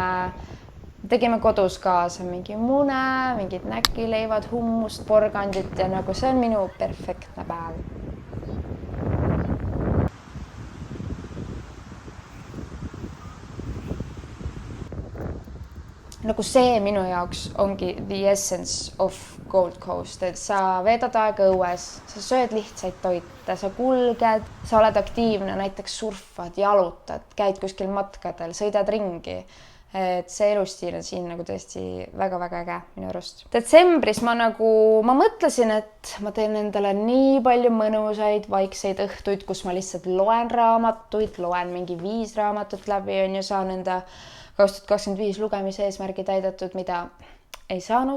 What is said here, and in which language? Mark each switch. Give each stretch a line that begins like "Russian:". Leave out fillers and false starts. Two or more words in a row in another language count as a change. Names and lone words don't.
Estonian: Tegime kodus kaasa mingi mune, mingid näkileivad, hummust, porgandit ja nagu see on minu perfektne päev. Nagu see minu jaoks ongi
English: the essence of Gold Coast,
Estonian: et sa veedad aega õues, sa sööd lihtsaid toite, sa kulged, sa oled aktiivne, näiteks surfad, jalutad, käid kuskil matkadel, sõidad ringi. Et see elustiil on siin nagu tõesti väga-väga äge minu arust. Detsembris ma mõtlesin, et ma teen endale nii palju mõnusaid vaikseid õhtuid, kus ma lihtsalt loen raamatuid, loen mingi 5 raamatut läbi ja saan enda 2025 lugemise eesmärgi täidetud, mida ei saanud.